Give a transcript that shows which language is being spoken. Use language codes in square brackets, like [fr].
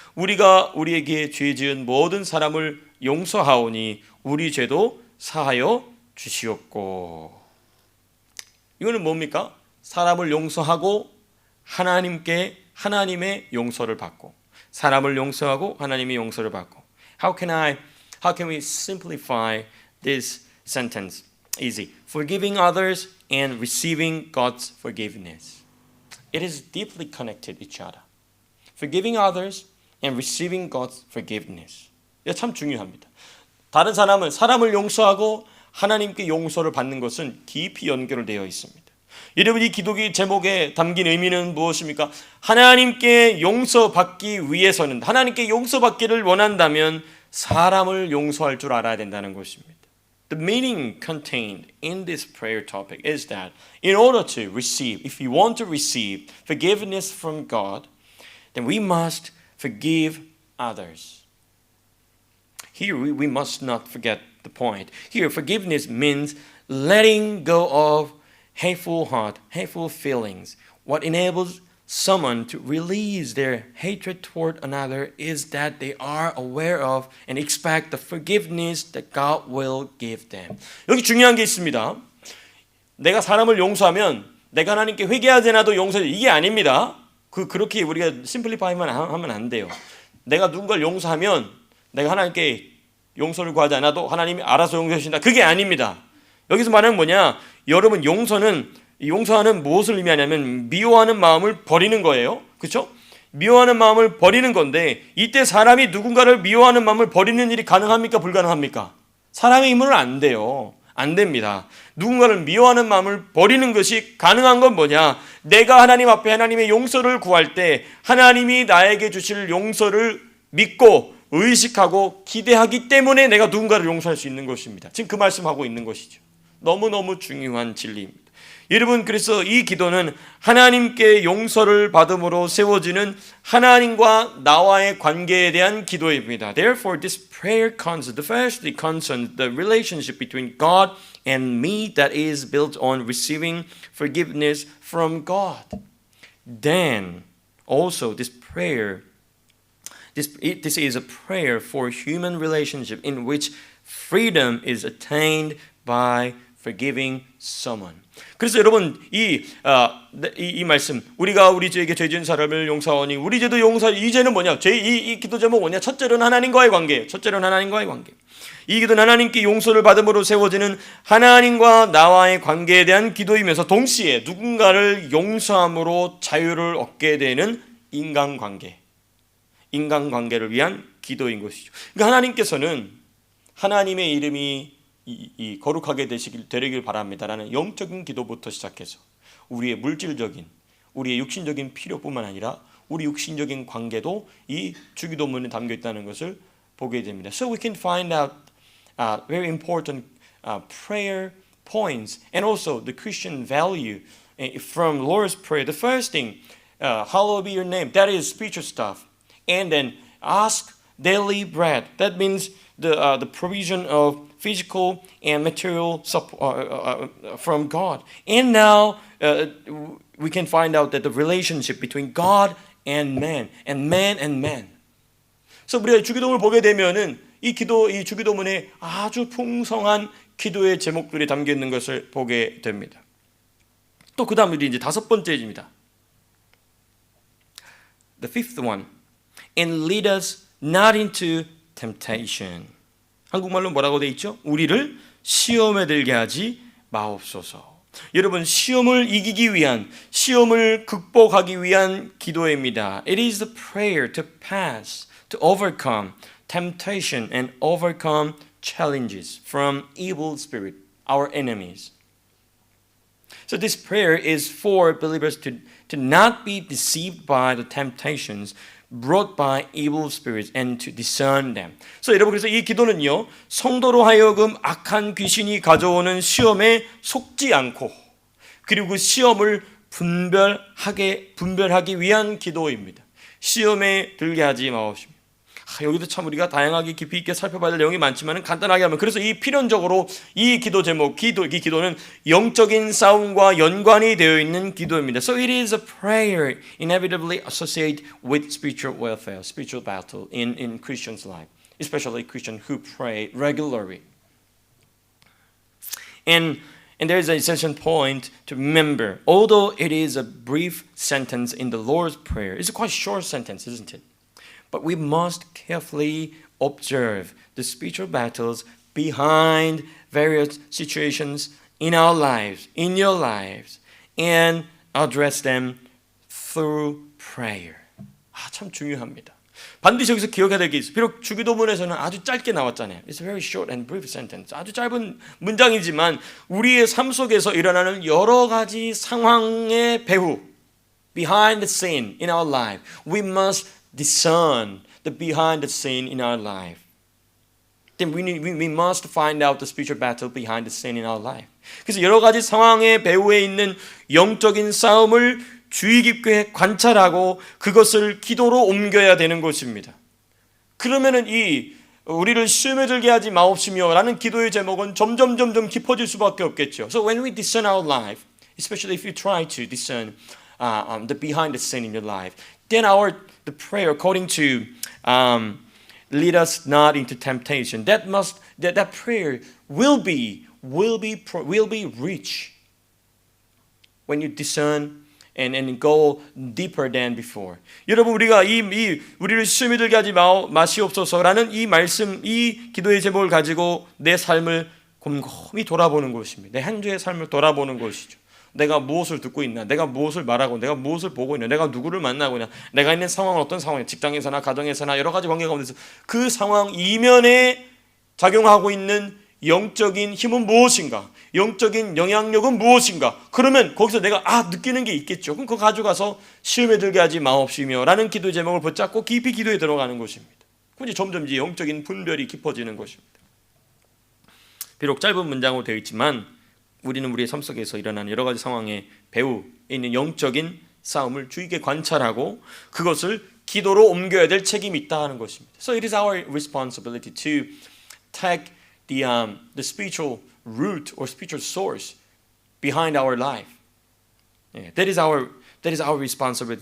[ko] 우리가 우리에게 죄 지은 모든 사람을 용서하오니 우리 죄도 사하여 주시옵고. 이거는 뭡니까? 사람을 용서하고 하나님의 용서를 받고, 사람을 용서하고 하나님의 용서를 받고. [en] How can we simplify this sentence? Easy. Forgiving others and receiving God's forgiveness. It is deeply connected each other. Forgiving others and receiving God's forgiveness. [ko] 이거 참 중요합니다. 다른 사람을 용서하고 하나님께 용서를 받는 것은 깊이 연결되어 있습니다. 여러분, 이 기도기 제목에 담긴 의미는 무엇입니까? 하나님께 용서받기 위해서는, 하나님께 용서받기를 원한다면 사람을 용서할 줄 알아야 된다는 것입니다. [en] The meaning contained in this prayer topic is that in order to receive, if you want to receive forgiveness from God, then we must forgive others. Here we must not forget the point. Here forgiveness means letting go of hateful heart, hateful feelings, what enables someone to release their hatred toward another is that they are aware of and expect the forgiveness that God will give them. [ko] 여기 중요한 게 있습니다. 내가 사람을 용서하면 내가 하나님께 회개하지 않아도 용서해. 이게 아닙니다. 그렇게 우리가 심플리파이만 하면 안 돼요. 내가 누군가를 용서하면 내가 하나님께 용서를 구하지 않아도 하나님이 알아서 용서해 주신다. 그게 아닙니다. 여기서 말하는 뭐냐? 여러분 용서하는 무엇을 의미하냐면 미워하는 마음을 버리는 거예요. 그렇죠? 미워하는 마음을 버리는 건데 이때 사람이 누군가를 미워하는 마음을 버리는 일이 가능합니까? 불가능합니까? 사람의 힘으로는 안 돼요. 안 됩니다. 누군가를 미워하는 마음을 버리는 것이 가능한 건 뭐냐? 내가 하나님 앞에 하나님의 용서를 구할 때 하나님이 나에게 주실 용서를 믿고 의식하고 기대하기 때문에 내가 누군가를 용서할 수 있는 것입니다. 지금 그 말씀하고 있는 것이죠. 너무너무 중요한 진리입니다. 여러분, 그래서 이 기도는 하나님께 용서를 받음으로 세워지는 하나님과 나와의 관계에 대한 기도입니다. [en] Therefore, this prayer firstly concerns the relationship between God and me that is built on receiving forgiveness from God. Then, also, this is a prayer for human relationship in which freedom is attained by forgiving someone. [ko] 그래서 여러분 이 말씀 우리가 우리 죄에게 죄 지은 사람을 용서하오니 우리 죄도 이제는 뭐냐? 이 기도 제목 뭐냐? 첫째로는 하나님과의 관계예요. 첫째로는 하나님과의 관계. 이 기도는 하나님께 용서를 받음으로 세워지는 하나님과 나와의 관계에 대한 기도이면서 동시에 누군가를 용서함으로 자유를 얻게 되는 인간관계를 위한 기도인 것이죠. 그러니까 하나님께서는 하나님의 이름이 거룩하게 되길 바랍니다라는 영적인 기도부터 시작해서 우리의 물질적인, 우리의 육신적인 필요뿐만 아니라 우리 육신적인 관계도 이 주기도문에 담겨 있다는 것을 보게 됩니다. [en] So we can find out very important prayer points and also the Christian value from Lord's Prayer. The first thing, hallowed be your name. That is spiritual stuff. And then ask daily bread. That means the provision of physical and material support from God. And now we can find out that the relationship between God and man, and man and man. [ko] 그래서 우리가 주기도문을 보게 되면은 이 주기도문에 아주 풍성한 기도의 제목들이 담겨 있는 것을 보게 됩니다. 또 그 다음 이제 다섯 번째입니다. [en] The fifth one, and lead us not into temptation. [ko] 한국말로 뭐라고 돼 있죠? 우리를 시험에 들게 하지 마옵소서. 여러분, 시험을 이기기 위한, 시험을 극복하기 위한 기도입니다. [en] It is the prayer to pass, to overcome temptation and overcome challenges from evil spirit, our enemies. So this prayer is for believers to not be deceived by the temptations brought by evil spirits and to discern them. [ko] 여러분, 그래서 이 기도는요, 성도로 하여금 악한 귀신이 가져오는 시험에 속지 않고 그리고 그 시험을 분별하기 위한 기도입니다. 시험에 들게 하지 마옵시며. 여기도 참 우리가 다양하게 깊이 있게 살펴봐야 될 내용이 많지만 간단하게 하면, 그래서 이 필연적으로 이 기도 제목, 이 기도는 영적인 싸움과 연관이 되어 있는 기도입니다. [en] So it is a prayer inevitably associated with spiritual warfare, spiritual battle in Christians' life, especially Christians who pray regularly. And there is an essential point to remember. Although it is a brief sentence in the Lord's Prayer, it's a quite short sentence, isn't it? But we must carefully observe the spiritual battles behind various situations in our lives, in your lives, and address them through prayer. [ko] 참 중요합니다. 반드시 여기서 기억해야 될 게 있어요. 비록 주기도문에서는 아주 짧게 나왔잖아요. [en] It's a very short and brief sentence. [ko] 아주 짧은 문장이지만 우리의 삶 속에서 일어나는 여러 가지 상황의 배후, [en] behind the scene in our life, we must discern the behind the scene in our life. Then we must find out the spiritual battle behind the scene in our life. [ko] 그래서 여러 가지 상황의 배후에 있는 영적인 싸움을 주의 깊게 관찰하고 그것을 기도로 옮겨야 되는 것입니다. 그러면은 이 우리를 시험에 들게 하지 마옵시며라는 기도의 제목은 점점 깊어질 수밖에 없겠죠. [en] So when we discern our life, especially if you try to discern the behind the scene in your life. Then the prayer according to lead us not into temptation. That prayer will be rich when you discern and go deeper than before. [ko] 여러분 우리가 우리를 시험에 들게 하지 마시옵소서라는 이 말씀, 이 기도의 제목을 가지고 내 삶을 곰곰이 돌아보는 것입니다. 내 한 주의 삶을 돌아보는 것이죠. 내가 무엇을 듣고 있나, 내가 무엇을 말하고, 내가 무엇을 보고 있나, 내가 누구를 만나고 있나, 내가 있는 상황은 어떤 상황이냐, 직장에서나 가정에서나 여러 가지 관계 가운데서 그 상황 이면에 작용하고 있는 영적인 힘은 무엇인가, 영적인 영향력은 무엇인가. 그러면 거기서 내가 느끼는 게 있겠죠. 그럼 그거 가져가서 시험에 들게 하지 마옵시며 라는 기도 제목을 붙잡고 깊이 기도에 들어가는 것입니다. 그럼 이제 점점 이제 영적인 분별이 깊어지는 것입니다. 비록 짧은 문장으로 되어 있지만 우리는 우리의 삶 속에서 일어나는 여러 가지 상황에 배후 있는 영적인 싸움을 주의 깊게 관찰하고 그것을 기도로 옮겨야 될 책임이 있다 하는 것입니다. [en] So it is our responsibility to take the spiritual root or spiritual source behind our life. Yeah, that is our responsibility.